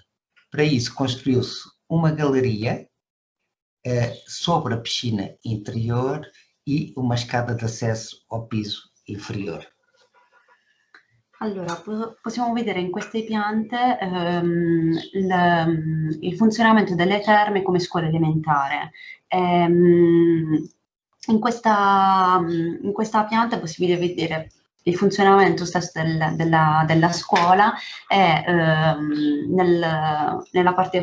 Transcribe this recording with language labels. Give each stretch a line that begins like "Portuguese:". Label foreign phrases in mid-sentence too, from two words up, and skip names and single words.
Portuguese: Para isso construiu-se uma galeria sobre a piscina interior e uma escada de acesso ao piso inferior.
Italian: Allora, possiamo vedere in queste piante il funzionamento delle terme come scuola elementare. In questa pianta è possibile vedere il funzionamento stesso della scuola e nella parte a